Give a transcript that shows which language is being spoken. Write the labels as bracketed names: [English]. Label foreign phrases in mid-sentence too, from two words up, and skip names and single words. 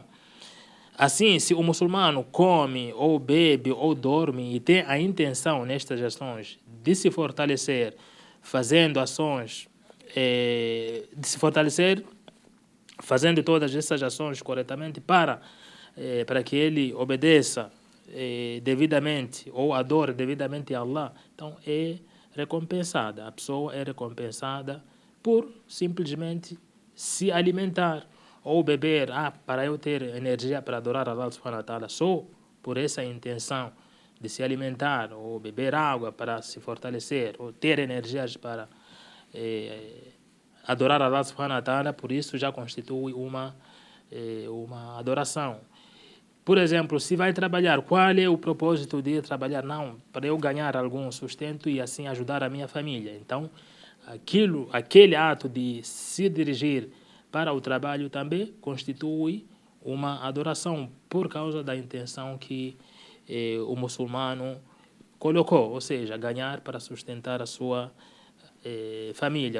[Portuguese] Assim, se o muçulmano come, ou bebe, ou dorme e tem a intenção nestas ações de se fortalecer, fazendo ações, de se fortalecer, fazendo todas essas ações corretamente para que ele obedeça devidamente ou adore devidamente a Allah, então é recompensada. A pessoa é recompensada por simplesmente se alimentar ou beber, para eu ter energia para adorar [Arabic] الله سبحانه وتعالى, [Portuguese] só por essa intenção de se alimentar ou beber água para se fortalecer ou ter energias para adorar [Arabic] الله سبحانه وتعالى, [Portuguese] por isso já constitui uma adoração. Por exemplo, se vai trabalhar, qual é o propósito de trabalhar? Não, para eu ganhar algum sustento e assim ajudar a minha família. Então, aquele ato de se dirigir para o trabalho também constitui uma adoração por causa da intenção que o muçulmano colocou, ou seja, ganhar para sustentar a sua família.